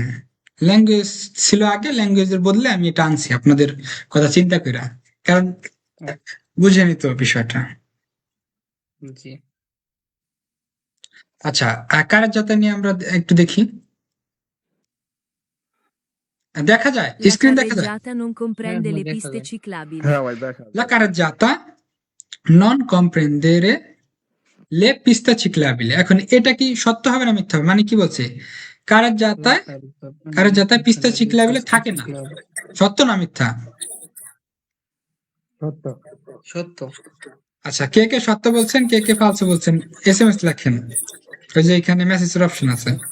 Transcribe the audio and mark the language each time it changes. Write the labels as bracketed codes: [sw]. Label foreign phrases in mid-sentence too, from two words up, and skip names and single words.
[bn] ল্যাঙ্গুয়েজ ছিল আগে, ল্যাঙ্গুয়েজের বদলে আমি এটা আনছি আপনাদের কথা চিন্তা করে, কারণ বুঝে নিত বিষয়টা। জি। আচ্ছা, কারের যাতা নিয়ে আমরা একটু দেখি। দেখা যায়, [it] La [bn] স্ক্রিন দেখা যায়। [it] carreggiata non comprende le [bn] দেখা [it] piste [bn] যায়। [it] ciclabili. [bn] হ্যাঁ ভাই দেখা [it] La carreggiata non comprendere le piste ciclabili। [bn] এখন এটা কি সত্য হবে না মিথ্যা হবে? মানে কি বলছে? কারের যাতায় [it] piste ciclabili [bn] থাকে না, সত্য না মিথ্যা? সত্য। আচ্ছা, কে কে সত্য বলছেন, কে কে ফালসো বলছেন? এসএমএস লেখেন, ওই যে এখানে মেসেজের অপশন আছে।